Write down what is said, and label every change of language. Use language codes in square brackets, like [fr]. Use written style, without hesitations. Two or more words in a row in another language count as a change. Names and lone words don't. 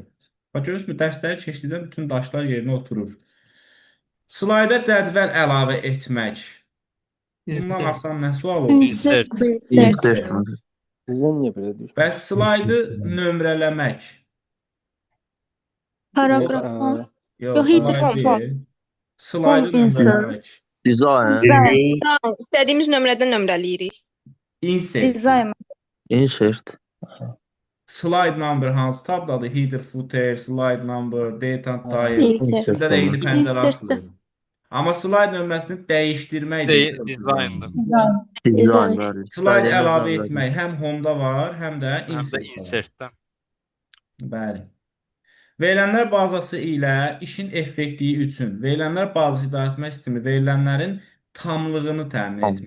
[az] Bax, görürsünüz, dərsləri keçdikdə bütün daşlar yerinə oturur. Slayda cədvəl əlavə etmək. Bundan asan nə sual olur? Insert. Sizə niyə belə deyir? Bəs slaydı nömrələmək. Paragraflar. Yox, Yox, header slide form. deyil. Slaydı Insert. nömrələmək. Design. İstədiyimiz nömrədən nömrələyirik. Insert. Dizayn. Insert. [en] Slide number [az] hansı tabdadır? [en] Header, footer, slide number, date and time. [az] Insert. Sizdə də eyni pəncərə Insert. açılır. Amma slide nömrəsini dəyişdirmək deyil. Design'dır. Dizayn. Slide əlavə etmək həm home-da var, həm də Həm də insert-də var. insertdən. Bəli. Verilənlər bazası ilə işin effektiyi üçün verilənlər bazası idarəetmə sistemi verilənlərin tamlığını təmin etmək.